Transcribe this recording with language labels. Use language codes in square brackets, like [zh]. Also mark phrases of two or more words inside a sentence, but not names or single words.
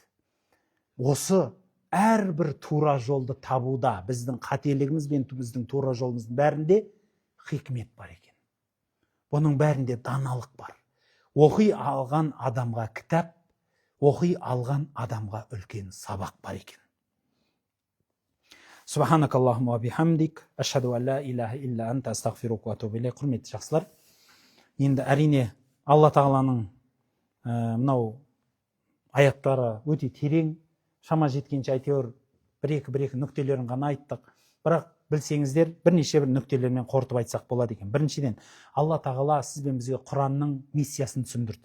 [kk] Осы әрбір тура жолды табуда біздің қателігіміз бен біздің тура жолымыздың бәрінде хикмет бар екен. Бұның бәрінде даналық бар. Оқи алған адамға кітап, оқи алған адамға үлкен сабақ бар екен. [ar] سبحانك اللهم وبحمدك أشهد أن لا إله إلا أنت أستغفرك وأتوب إليك. [kk] Құрметті жақсылар, енді әрине Алла тағаланың мынау аяттары өте терең, шама жеткенше әйтеуір бір-екі нүктелерін ғана айттық. Бірақ білсеңіздер, бірнеше бір нүктелермен қорытып айтсақ болады екен. Біріншіден, Алла тағала сіз бен бізге Құранның миссиясын түсіндірді.